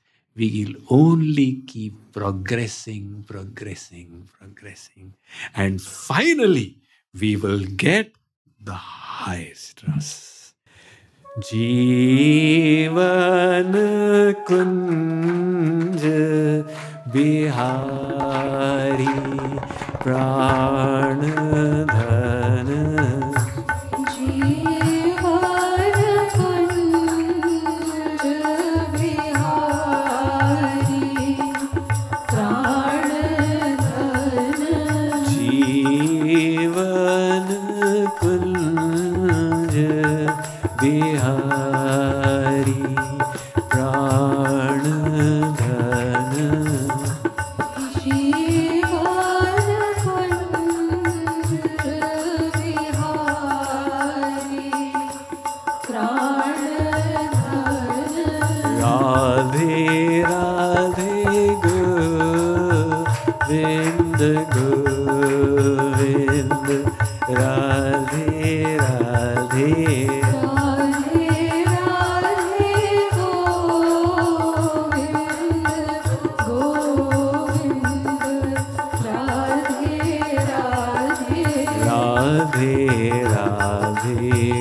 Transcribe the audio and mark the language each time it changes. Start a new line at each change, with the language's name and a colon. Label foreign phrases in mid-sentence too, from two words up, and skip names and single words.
English: We will only keep progressing, progressing, progressing. And finally, we will get the highest ras.
Hindi: जीवन कुंज बिहारी प्राण धन जीवन कुंज बिहारी प्राण धन जीवन कुंज बिहारी प्राण धन Radhe Radhe Govind Govind Radhe Radhe Radhe Radhe